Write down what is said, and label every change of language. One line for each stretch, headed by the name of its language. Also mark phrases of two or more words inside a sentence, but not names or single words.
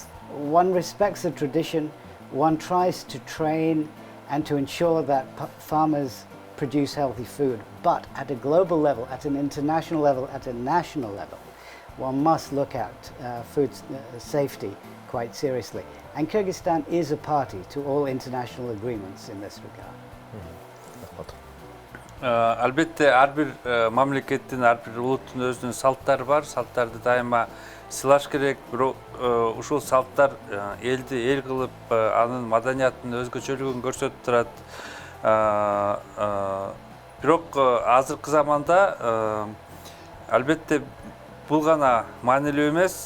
English: One respects the tradition, one tries to train and to ensure that farmers produce healthy food, but at a global level, at an international level, at a national level, one must look at food safety quite seriously. And Kyrgyzstan is a party to all international agreements in this regard.
Kyrgyz: Албетте ар бир мамлекеттин, ар бир улуттун өзүнүн салттары бар. Салттарды дайыма сыйлаш керек. Бирок ушул салттар элди эл кылып, анын маданиятын өзгөчөлүгүн көрсөтүп турат. Бирок азыркы заманда албетте бул гана маанилүү эмес.